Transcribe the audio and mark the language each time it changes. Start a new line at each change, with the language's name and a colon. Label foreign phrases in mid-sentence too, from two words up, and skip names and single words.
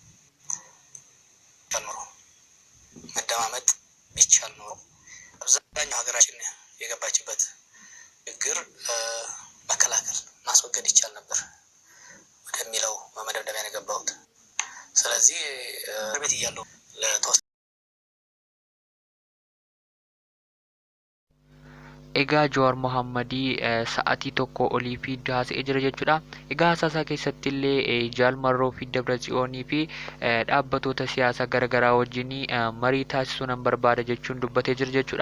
Amharic: ጨምሮ መደማመጥ ቢቻል ኖሮ አብዛኛው ሀገራችን የገባችበት ችግር መከላከል ማስወገድ ይቻል ነበር ወደሚለው መደምደሚያ ነው የገባሁት። ስለዚህ ቤት እያለሁ
Oromo: Egaa Jawaar Mohammad sa'aatii tokko olii fi haasa'ee jira jechuudha. Egaa haasaa keessatti illee Jaal Marroo fi Dabratsiyoonii fi dhaabbattoota siyaasaa garaagaraa wajjin marii taasisuu nan barbaada jechuun dubbatee jira jechuudha.